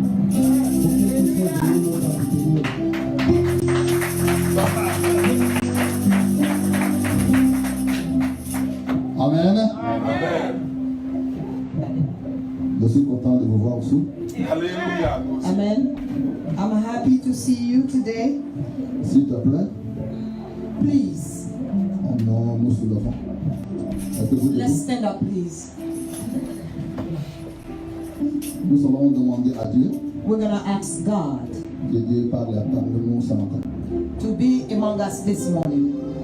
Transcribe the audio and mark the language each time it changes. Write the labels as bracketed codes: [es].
[fr] Pour qu'il puisse venir nous entretenir. Amen. Amen. Je suis content de vous voir aussi. Alléluia. Amen. [en] I'm happy to see you today. [fr] S'il te plaît, [en] Please, [fr] nous soulevons. Êtes-vous [en] let's [fr] debout? [en] stand up, please. [fr] Nous allons demander à Dieu [en] We're going to ask God [fr] que Dieu parle parmi nous ce matin. [en] to be among us this morning.